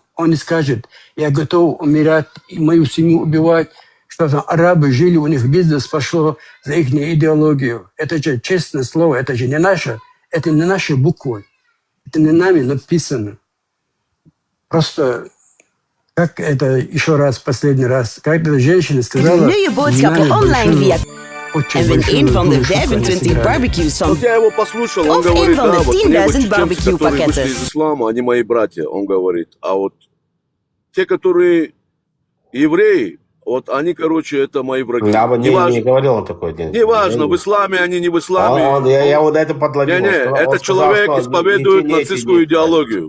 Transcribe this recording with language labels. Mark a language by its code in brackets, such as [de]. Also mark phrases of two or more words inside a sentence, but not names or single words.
[ru] Он не скажет, я готов умирать, и мою семью убивать, что там арабы жили, у них бизнес пошло за их идеологию. Это же честное слово, это же не наше, это не наши буквы. Это не нами написано. Просто, как это еще раз, последний раз, как эта женщина сказала... [nl] Nu je boodschappen online via... En win een van de 25 barbecues van... [ru] Вот я его послушал, он [nl] Of een [ru] говорит, [nl] van [ru] да, [nl] de [ru] вот мне вот [nl] 10.000 [ru] чеченцы, [nl] barbecue [ru] которые вышли [nl] pakketten. [ru] из ислама, они мои братья, он говорит. А вот те, которые евреи, вот они, короче, это мои враги. Я бы не говорил он такой. Неважно, в исламе они, не в исламе. Я вот это подловил. Не, этот человек исповедует нацистскую идеологию.